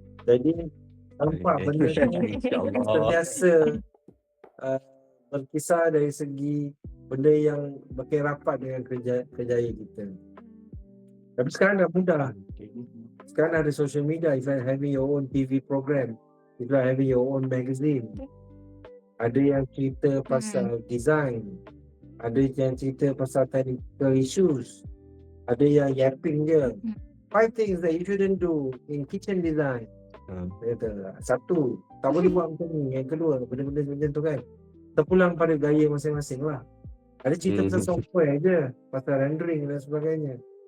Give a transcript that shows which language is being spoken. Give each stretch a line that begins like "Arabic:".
Malay: Jadi nampak benda tu sentiasa berkisar dari segi benda yang makin rapat dengan kerjaya kita. Tapi sekarang dah mudah. Sekarang ada
English: social media, it's like having your own TV program, it's like having your own magazine.
Malay: Ada yang cerita pasal design, ada yang cerita pasal technical issues, ada yang yapping je.
English: 5 things that you shouldn't do in kitchen design.
Malay: Kata, satu, tak boleh buat macam ni. Yang kedua, benda-benda macam tu kan. Terpulang pada gaya masing-masing lah. Ada cerita pasal software je, pasal rendering dan sebagainya.